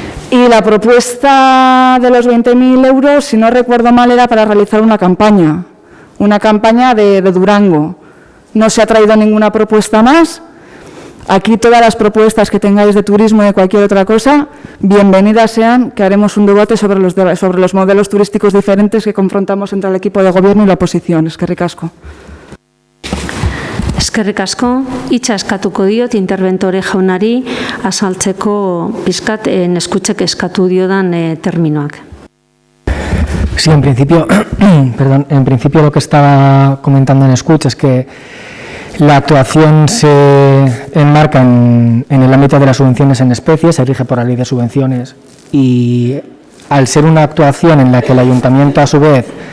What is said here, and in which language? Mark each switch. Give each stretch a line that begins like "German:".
Spanish: Y la propuesta de los 20.000 euros, si no recuerdo mal, era para realizar una campaña de Durango. No se ha traído ninguna propuesta más. Aquí todas las propuestas que tengáis de turismo y de cualquier otra cosa, bienvenidas sean, que haremos un debate sobre los modelos turísticos diferentes que confrontamos entre el equipo de gobierno y la oposición.
Basque: Eskerrik asko. Eskerrik asko. Hitza eskatuko diot interventore jaunari azaltzeko pizkat eskutzek eskatu diodan terminoak.
Spanish: Sí, en principio, en principio lo que estaba comentando en escucha es que la actuación se enmarca en el ámbito de las subvenciones en especie, se rige por la ley de subvenciones, y al ser una actuación en la que el ayuntamiento a su vez